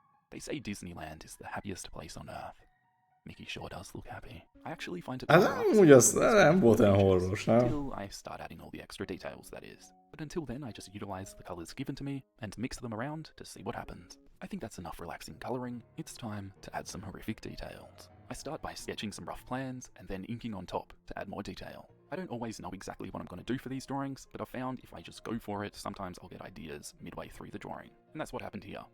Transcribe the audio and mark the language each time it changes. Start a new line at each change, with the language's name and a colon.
English: They say Disneyland is the happiest place on Earth. Mickey sure does look happy. I actually find it
Hungarian: Hát amúgy az nem volt olyan horrors, nem?
English: Until I start adding all the extra details, that is. But until then, I just utilize the colors given to me and mix them around to see what happens. I think that's enough relaxing coloring. It's time to add some horrific details. I start by sketching some rough plans and then inking on top to add more detail. I don't always know exactly what I'm going to do for these drawings, but I've found if I just go for it, sometimes I'll get ideas midway through the drawing. And that's what happened here.